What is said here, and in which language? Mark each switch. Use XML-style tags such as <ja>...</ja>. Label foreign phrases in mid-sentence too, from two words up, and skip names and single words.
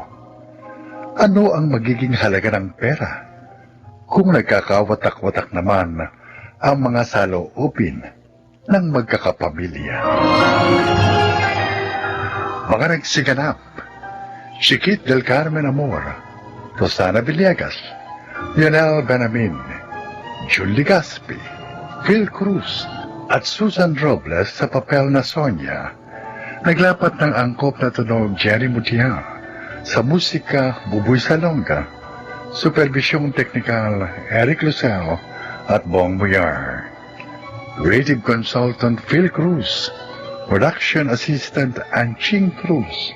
<tl>Ano ang magiging halaga ng pera kung nagkakawatak-watak naman ang mga saloobin ng magkakapamilya? Mga nagsiganap, Chiquit del Carmen Amor, Rosana Villegas, Lionel Benamin, Julie Gaspi, Phil Cruz, at Susan Robles sa papel na Sonia. Naglapat ng angkop na tunog Jerry Mutiang, sa musika Buboy Salonga, supervisyong teknikal Eric Lucero at Bong Muyar.</tl> <en>Creative consultant Phil Cruz, production assistant Anching Cruz.</en>